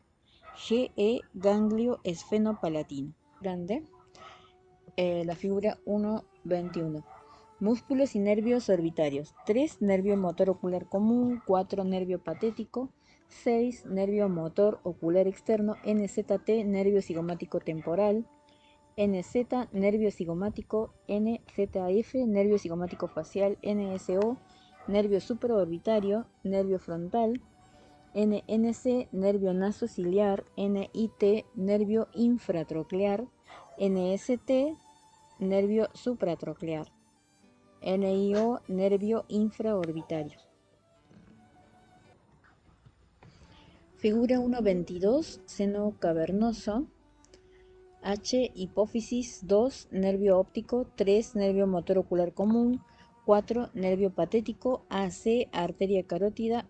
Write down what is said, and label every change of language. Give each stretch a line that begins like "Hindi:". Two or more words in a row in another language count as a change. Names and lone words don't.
Spanish: GE, ganglio esfenopalatino. Grande. La figura 1.21. Músculos y nervios orbitarios. 3, nervio motor ocular común. 4, nervio patético. 6, nervio motor ocular externo. NZT, nervio cigomático temporal. NZ, nervio cigomático. NZF, nervio cigomático facial. NSO, nervio supraorbitario. Nervio frontal. NNC, nervio nasociliar. NIT, nervio infratroclear. NST, nervio supratroclear. NIO, nervio infraorbitario. Figura 1.22, seno cavernoso. H, hipófisis. 2, nervio óptico. 3, nervio motor ocular común. 4, nervio patético. AC, arteria carótida.